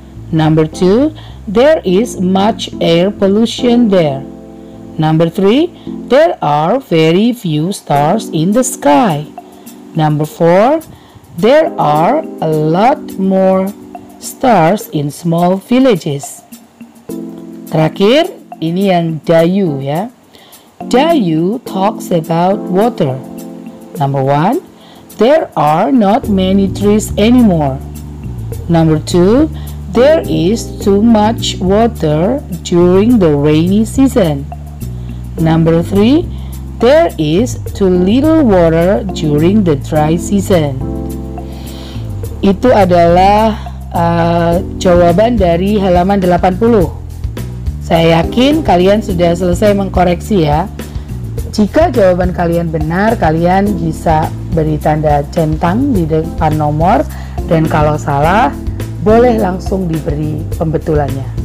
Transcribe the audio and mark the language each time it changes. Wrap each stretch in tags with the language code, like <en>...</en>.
<en>Number 2, there is much air pollution there. Number 3, there are very few stars in the sky. Number 4, there are a lot more stars in small villages.</en> <id>Terakhir, ini yang Dayu ya.</id> <en>Dayu talks about water. Number 1, there are not many trees anymore. Number 2, there is too much water during the rainy season. Number 3, there is too little water during the dry season.</en> <id>Itu adalah jawaban dari halaman 80. Saya yakin kalian sudah selesai mengkoreksi ya. Jika jawaban kalian benar, kalian bisa beri tanda centang di depan nomor, dan kalau salah boleh langsung diberi pembetulannya.</id>